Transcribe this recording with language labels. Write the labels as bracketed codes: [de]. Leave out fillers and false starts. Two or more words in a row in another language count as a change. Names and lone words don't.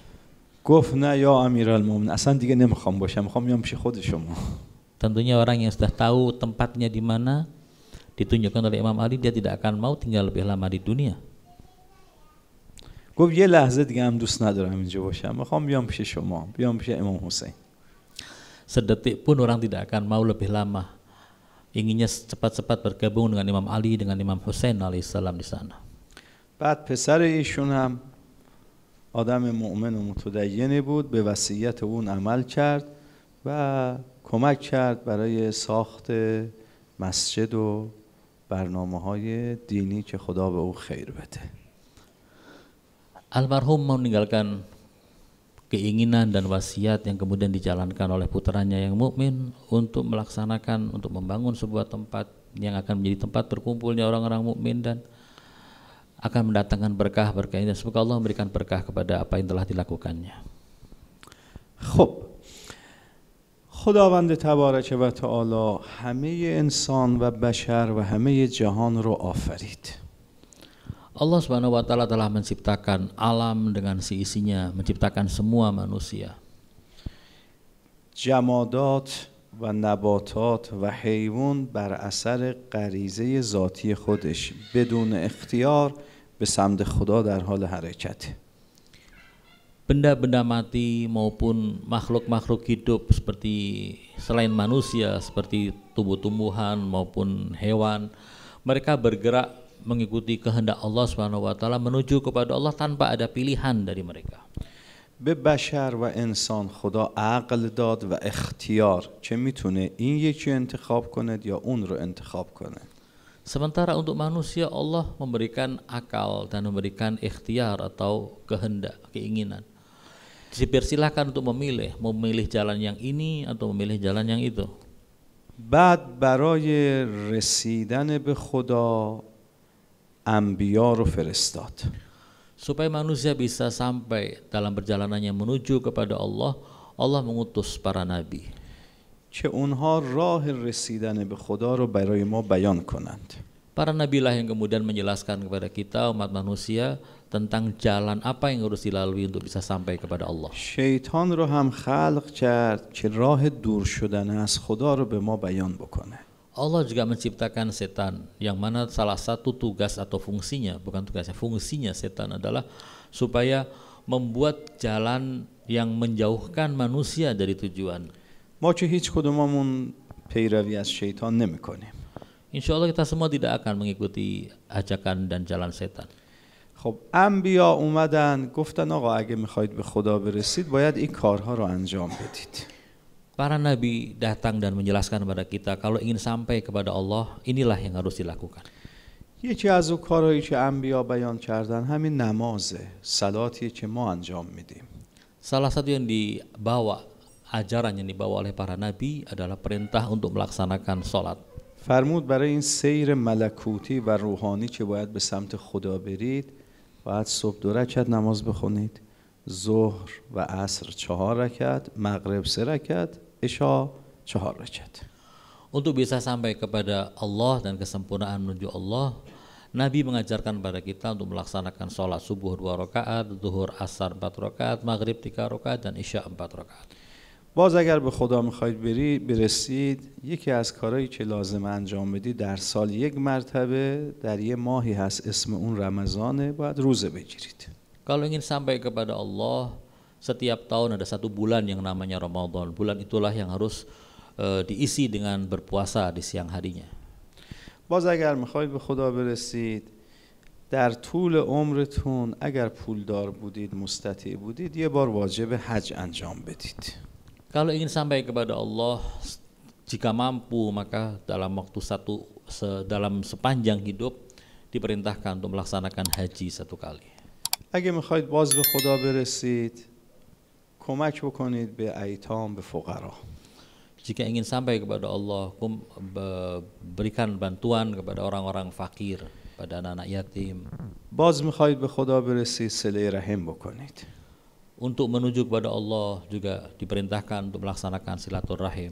[fa] گفت نه یا امیرالمومنین اصلا دیگه نمیخوام باشم، میخوام بیام پیش خود شما. [id] Tentunya orang yang sudah tahu tempatnya di mana ditunjukkan oleh Imam Ali, dia tidak akan mau tinggal lebih lama di dunia. [fa] گفت یه لحظه دیگه هم دوست ندارم اینجا باشم، میخوام بیام پیش شما، بیام پیش امام حسین. [id] Sedetik pun orang tidak akan mau lebih lama, inginnya cepat-cepat bergabung dengan Imam Ali, dengan Imam Husain alaihissalam di sana. [fa] بعد پسر ایشون هم آدم مؤمن و متدینی بود، به وصیت اون عمل کرد، و کمک کرد برای ساخت مسجد و برنامه‌های دینی که خدا به او خیر bede. [id] Almarhum meninggalkan keinginan dan wasiat yang kemudian dijalankan oleh putranya yang mukmin untuk melaksanakan, untuk membangun sebuah tempat yang akan menjadi tempat berkumpulnya orang-orang mukmin dan akan mendatangkan berkah-berkah ini. Semoga Allah memberikan berkah kepada apa yang telah dilakukannya. [fa] خب خداوند [ar] تبارک و تعالی [fa] همه انسان و بشر و همه جهان رو آفرید. [id] Allah [ar] سبحانه و تعالى [id] telah menciptakan alam dengan seisinya, menciptakan semua manusia. [fa] جمادات و نباتات و حیوان بر اثر غریزه ذاتی خودش بدون اختیار به سمت خدا در حال حرکته. [id] Benda-benda mati maupun makhluk-makhluk hidup seperti selain manusia, seperti tumbuh-tumbuhan maupun hewan, mereka bergerak mengikuti kehendak Allah [ar] سبحانه و تعالى [id] menuju kepada Allah tanpa ada pilihan dari mereka. [fa] به بشر و انسان خدا عقل داد و اختیار که میتونه این یکی انتخاب کنه یا اون رو انتخاب کنه. [id] Sementara untuk manusia Allah memberikan akal dan memberikan ikhtiar atau kehendak, keinginan. Dipersilahkan untuk memilih jalan yang ini atau memilih jalan yang itu. [fa] بعد برای رسیدن به خدا انبیا رو فرستاد. [id] Supaya manusia bisa sampai dalam perjalanannya menuju kepada Allah, Allah mengutus para nabi. [fa] که اونها راه رسیدن به خدا رو برای ما بیان کنند. [id] Para nabilah yang kemudian menjelaskan kepada kita umat manusia tentang jalan apa yang harus dilalui untuk bisa sampai kepada Allah. [fa] شیطان رو هم خلق کرد که راه دور شدن از خدا رو به ما بیان بکنه. [id] Allah juga menciptakan setan yang mana salah satu tugas atau fungsinya, bukan tugasnya, fungsinya setan adalah supaya membuat jalan yang menjauhkan manusia dari tujuan. [fa] ما که هیچ کدوممون پیروی از شیطان نمی‌کنیم. [ar] إن شاء الله [id] kita semua tidak akan mengikuti ajakan dan jalan setan. [fa] خب انبیا اومدن گفتن آقا اگه میخواید به خدا برسید باید این کارها رو انجام بدید. [id] Para nabi datang dan menjelaskan kepada kita kalau ingin sampai kepada Allah, inilah yang harus dilakukan. [fa] یکی از اون کارهایی که انبیا بیان کردن همین نمازه، صلاتیه که ما انجام میدیم. [id] Salah satu yang dibawa, ajaran yang dibawa oleh para nabi adalah perintah untuk melaksanakan sholat. [fa] فرمود برای این سیر ملکوتی و روحانی که باید به سمت خدا برید باید صبح 2 رکعت نماز بخونید، ظهر و عصر 4 رکعت، مغرب 3 رکعت، عشا 4 رکعت. [id] Untuk bisa sampai kepada Allah dan kesempurnaan menuju Allah, Nabi mengajarkan pada kita untuk melaksanakan sholat subuh 2 rakaat, zuhur asar 4 rakaat, maghrib 3 rakaat, dan isya 4 rakaat. [fa] باز اگر به خدا میخواید برسید یکی از کارهایی که لازم انجام بدید در سال 1 مرتبه در 1 ماهی هست اسم اون رمضانه باید روزه بگیرید. [id] Kalau ingin sampai kepada Allah, setiap tahun ada 1 bulan yang namanya Ramadan. Bulan itulah yang harus diisi dengan berpuasa di siang harinya. [fa] باز اگر میخواید به خدا برسید در طول عمرتون اگر پولدار بودید، مستطیع بودید، 1 بار واجب حج انجام بدید. [id] Kalau ingin sampai kepada Allah, jika mampu maka dalam waktu dalam sepanjang hidup diperintahkan untuk melaksanakan haji 1 kali. [fa] اگه میخواید باز به خدا برسید کمک بکنید به ایتام، به فقرا. [id] Jika ingin sampai kepada Allah, berikan bantuan kepada orang-orang fakir, pada anak-anak yatim. [fa] باز میخواید به خدا برسید صله رحم بکنید. [id] Untuk menuju kepada Allah juga diperintahkan untuk melaksanakan silaturahim.